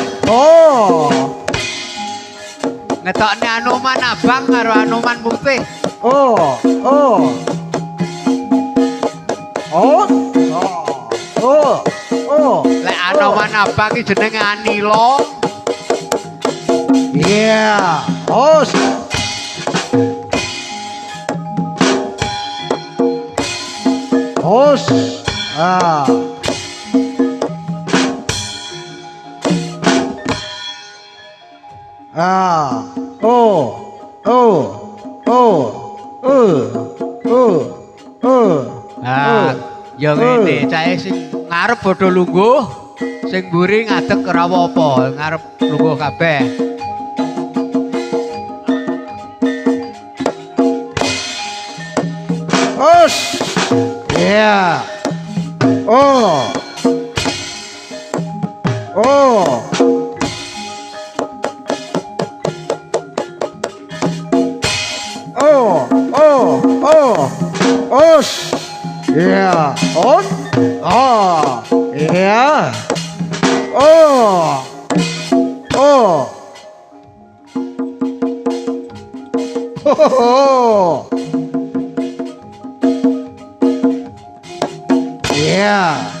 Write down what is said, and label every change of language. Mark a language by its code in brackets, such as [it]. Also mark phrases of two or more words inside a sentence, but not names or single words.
[jv] oh, Ngetokne Anoman abang karo Anoman putih. oh, oh, oh, oh, oh, Lek Anoman abang ki jenenge Anila. iya, os, os, ah, ah, oh, oh, oh, Nah, ya ngene cahe sing ngarep bodho lungguh, sing mburi ngadeg ora apa-apa, ngarep lungguh kabeh. os, iya, oh, oh, oh, oh, oh, os, iya, on, ah, iya, oh, oh, oh, iya,